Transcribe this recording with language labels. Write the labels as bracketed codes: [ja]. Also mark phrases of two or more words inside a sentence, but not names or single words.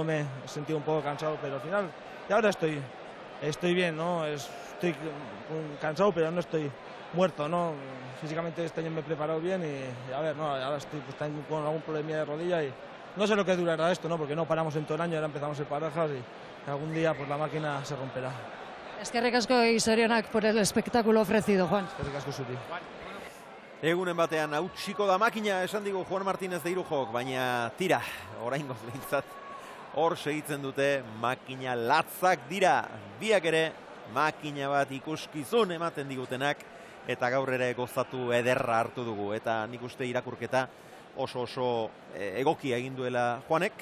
[es] Me he sentido un poco cansado, pero al final, y ahora estoy bien, ¿no? Estoy cansado, pero no estoy muerto, ¿no? Físicamente este año me he preparado bien y a ver, no, ahora estoy pues, con algún problema de rodilla y no sé lo que durará esto, ¿no? Porque no paramos en todo el año, ahora empezamos en parejas y algún día pues la máquina se romperá. [eu] Eskerrik asko [es] y sorionak por el espectáculo ofrecido, Juan. [eu] Eskerrik asko zuri. Egunen batean hautsiko da makina, esan digu Juan Martínez de Irujok, baina tira, oraingoz behintzat, hor segitzen dute makina latzak dira, biak ere makina bat ikuskizun ematen digutenak, eta gaur ere gozatu ederra hartu dugu, eta nik uste irakurketa oso egokia egin duela Juanek,